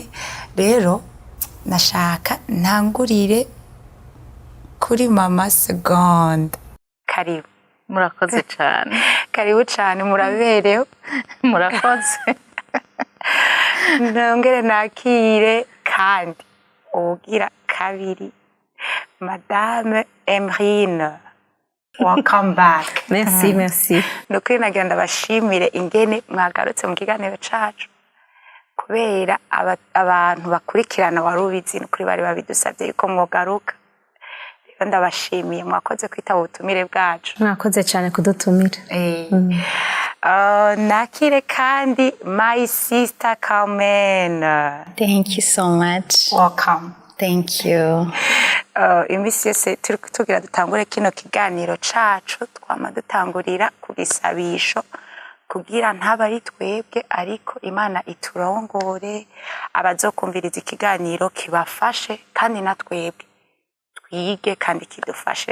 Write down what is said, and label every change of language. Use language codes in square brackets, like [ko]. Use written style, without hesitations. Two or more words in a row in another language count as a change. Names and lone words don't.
[rn] Rero nashaka ntangurire kuri mama Segonda. Karibu. Murakoze cyane. Karibu cyane, muraberewe. Murakoze. Ndongere nakire kandi ugira kabiri Madame Emeline. [en] Welcome back. [fr] Merci, merci. [rn] Nukuri nagira ndabashimire ingene mwagarutse mu kiganiro cacu, kubera abantu bakurikirana Warubizi nukuri bari babidusabye yuko mwogaruka. Rero ndabashimiye, mwakoze kwitaba ubutumire bwacu. Mwakoze cyane kudutumira. Nakire kandi [en] my sister [rn] Carmen. [en] Thank you so much. Welcome. Thank you. [rn] Imisi yose tugira dutangure kino kiganiro cacu, twama dutangurira ku gisabisho kugira ntaba ari twebwe ariko Imana iturongore, abazokumviriza ikiganiro kibafashe kandi na twebwe twige kandi kidufashe.